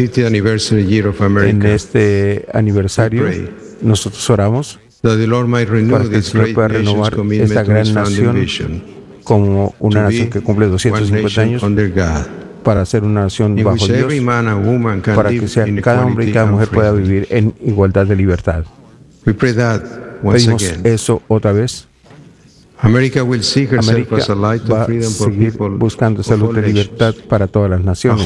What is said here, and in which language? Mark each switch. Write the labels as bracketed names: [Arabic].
[Spanish] En este aniversario, nosotros oramos para que el Señor pueda renovar esta gran nación como una nación que cumple 250 años para ser una nación bajo Dios, para que sea cada hombre y cada mujer pueda vivir en igualdad de libertad. Pedimos eso otra vez. [English] America will seek herself as a light of freedom for people. [Spanish] Va a seguir buscando esa luz de libertad para todas las naciones.